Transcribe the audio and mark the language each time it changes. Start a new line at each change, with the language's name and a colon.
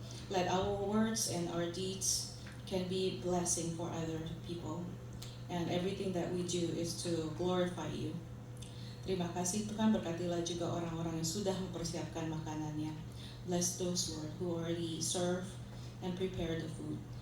English: Let our words and our deeds can be blessing for other people, and everything that we do is to glorify you.
Indonesian: Terima kasih Tuhan, berkatilah juga orang-orang yang sudah mempersiapkan makanannya.
English: Bless those Lord who already serve and prepare the food.